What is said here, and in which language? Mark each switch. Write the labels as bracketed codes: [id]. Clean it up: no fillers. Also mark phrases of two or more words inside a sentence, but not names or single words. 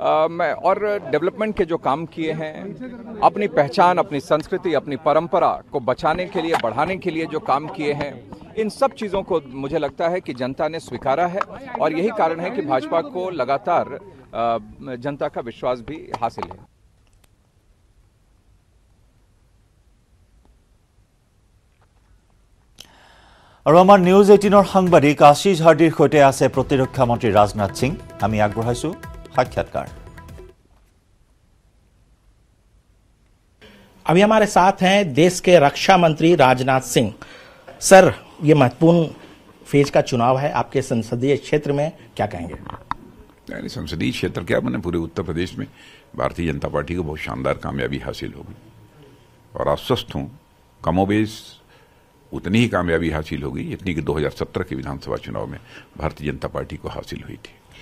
[hi] और डेवलपमेंट के जो काम किए हैं, अपनी पहचान, अपनी संस्कृति, अपनी परंपरा को बचाने के लिए, बढ़ाने के लिए जो काम किए हैं, इन सब चीज़ों को मुझे लगता है कि जनता ने स्वीकारा है और यही कारण है कि भाजपा को लगातार जनता का विश्वास भी हासिल है। [as] और आमार নিউজ 18 সাংবাদিক আশিস হাৰ্ডিৰ সৈতে আছে প্ৰতিৰক্ষা মন্ত্ৰী ৰাজনাথ সিং। আমি আগবঢ়াইছো সাক্ষাৎকাৰ। [hi] अभी हमारे साथ हैं देश के रक्षा मंत्री राजनाथ सिंह। सर, ये महत्वपूर्ण फेज का चुनाव है आपके संसदीय क्षेत्र में, क्या कहेंगे? यानी संसदीय क्षेत्र क्या, मैंने पूरे उत्तर प्रदेश में भारतीय जनता पार्टी को बहुत शानदार कामयाबी हासिल होगी और आश्वस्त हूँ कमोबेश उतनी ही कामयाबी हासिल होगी जितनी कि 2017 के विधानसभा चुनाव में भारतीय जनता पार्टी को हासिल हुई थी।